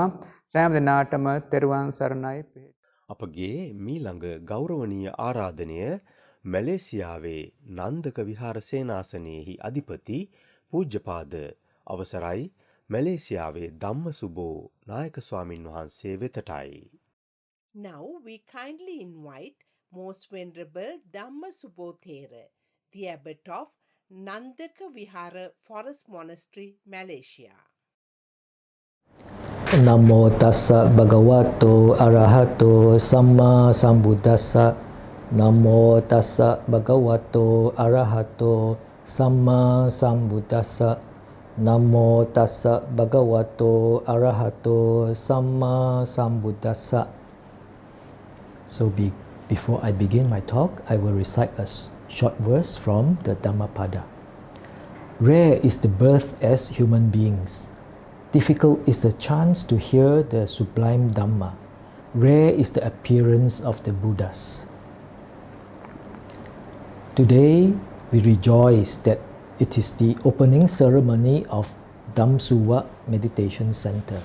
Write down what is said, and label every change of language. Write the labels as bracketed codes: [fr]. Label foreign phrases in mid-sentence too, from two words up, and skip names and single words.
[si] සෑම දිනාටම තෙරුවන් සරණයි. අපගේ මීළඟ ගෞරවනීය ආරාධනය මැලේසියාවේ නන්දක විහාර සේනාසනයේහි අධිපති පූජ්‍යපාද අවසරයි මැලේසියාවේ ධම්මසුබෝ නායක ස්වාමින් වහන්සේ වෙතටයි. [en] Now we kindly invite Most Venerable Dhamsuwa Thera, the abbot of Nandaka Vihara Forest Monastery, Malaysia. [pi] Namo tassa bhagavato arahato samma sambuddhassa. Namo tassa bhagavato arahato samma sambuddhassa. Namo tassa bhagavato arahato samma sambuddhassa. [en] So before I begin my talk, I will recite a short verse from the Dhammapada. Rare is the birth as human beings. Difficult is the chance to hear the sublime Dhamma. Rare is the appearance of the Buddhas. Today we rejoice that it is the opening ceremony of Dhamsuwa Meditation Centre.